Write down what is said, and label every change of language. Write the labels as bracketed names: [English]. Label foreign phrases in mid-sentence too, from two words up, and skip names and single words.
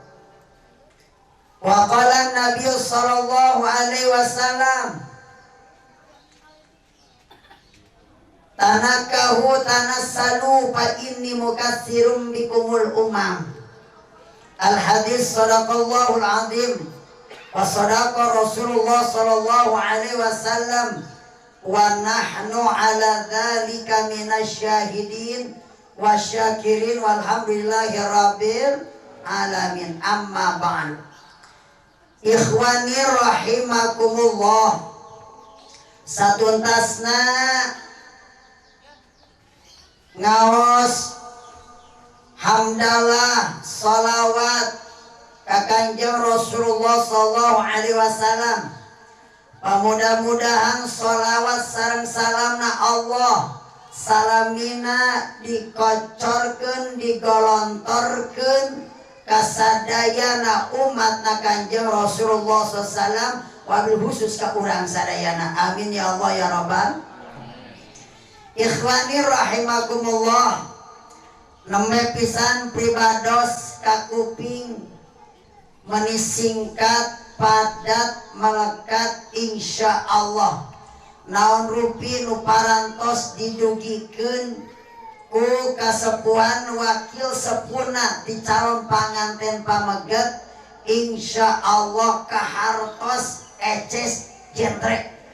[Arabic] وقال النبي صلى الله عليه وسلم تناكحوا تناسلوا فإني مكاثر بكم الأمم. الحديث صدق الله العظيم وصدق رسول الله صلى الله عليه وسلم ونحن على ذلك من الشاهدين والشاكرين والحمد لله رب العالمين. أما بعد. إخواني رحمكم الله, [Sundanese] satuntasna ngaos hamdalah salawat ka Kanjeng [Arabic] رسول الله صلى الله عليه وسلم. [Sundanese] Mudah-mudahan salawat sareng salamna Allah salamina dikocorkeun digolontorkeun kasadayana umatna Kanjeng Rasulullah SAW, [Arabic] وبالخصوص [Sundanese] ka urang sadayana. [Arabic] آمين يا الله يا رب. إخواني رحمكم الله, [Sundanese] nembe pisan pribados kakuping menisingkat [Indonesian] padat melekat [Arabic] إن شاء الله. [Sundanese] Naon rupi nu parantos didugikeun ku kasepuhan wakil sepuna di calon panganten pameget, [Arabic] إن شاء الله [Sundanese] kahartos eces jentre.